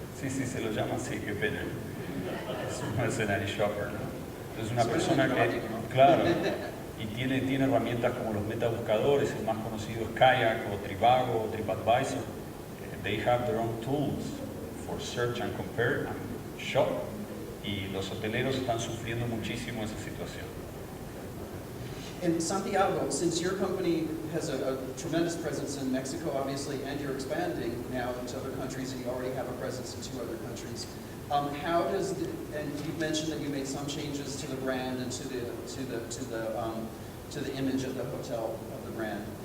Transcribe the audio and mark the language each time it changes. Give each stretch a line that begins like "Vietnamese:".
Spanish: Sí, sí, se lo llama así, qué pena. Es un mercenary shopper, ¿no? Entonces una persona que, claro, y tiene herramientas como los metabuscadores, el más conocido es Kayak o Trivago o TripAdvisor.
English: They have their own tools for search and compare and shop.
Spanish: Y los hoteleros están sufriendo muchísimo esa situación.
English: In Santiago, since your company has a tremendous presence in Mexico, obviously, and you're expanding now into other countries, and you already have a presence in 2 other countries, how does and you mentioned that you made some changes to the brand and to the image of the hotel of the brand.